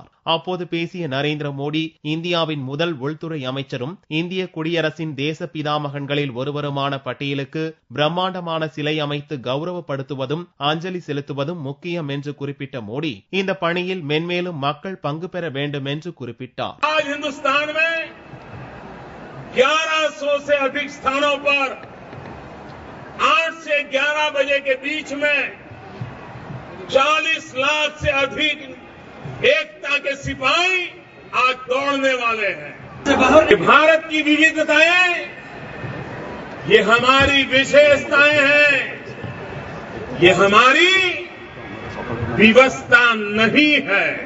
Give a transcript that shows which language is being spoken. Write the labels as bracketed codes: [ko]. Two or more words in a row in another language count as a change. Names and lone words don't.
[ta] அப்போது பேசிய நரேந்திர மோடி, இந்தியாவின் முதல் உள்துறை அமைச்சரும் இந்திய குடியரசின் தேச பிதாமகன்களில் ஒருவருமான பட்டேலுக்கு பிரம்மாண்டமான சிலை அமைத்து கௌரவப்படுத்துவதும் அஞ்சலி செலுத்துவதும் முக்கியம் என்று குறிப்பிட்ட மோடி, இந்த பணியில் மென்மேலும் மக்கள் பங்கு பெற வேண்டும் என்று குறிப்பிட்டார். [hi] 1100 से अधिक स्थानों पर 8 से 11 बजे के बीच में 40 लाख से अधिक एकता के सिपाही आज दौड़ने वाले हैं. भारत की विविधताएं ये हमारी विशेषताएं हैं, ये हमारी विवशता नहीं है.